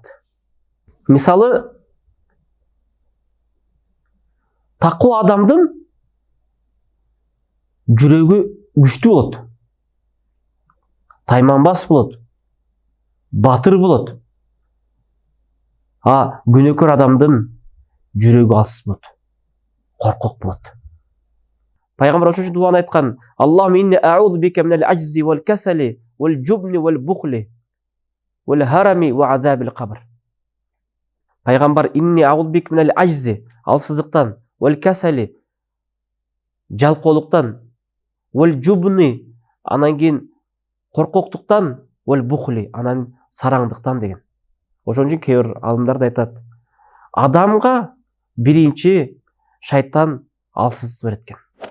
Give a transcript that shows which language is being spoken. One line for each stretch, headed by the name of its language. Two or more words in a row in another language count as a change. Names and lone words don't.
Kyrgyz: Мисалы, такуу адамдын жүрөгү күчтүү болот. Тайманбас болот. Батыр болот. Күнөөкөр адамдын жүрөгү алсыз болот. Коркок болот. Пайгамбар ошол дуаны айткан:
Arabic: اللهم إني أعوذ بك من العجز والكسل والجبن والبخل والهرم وعذاب القبر.
Kyrgyz: Пайгамбар
Arabic: إني أعوذ بك من العجز,
Kyrgyz: алсыздыктан,
Arabic: والكسل,
Kyrgyz: жалкоолуктан,
Arabic: والجبن,
Kyrgyz: анан кийин коркоктуктан,
Arabic: والبخل,
Kyrgyz: анан сараңдыктан деген. Ошон үчүн кээ бир алымдар да айтат: адамга биринчи шайтан алсыздык берет экен.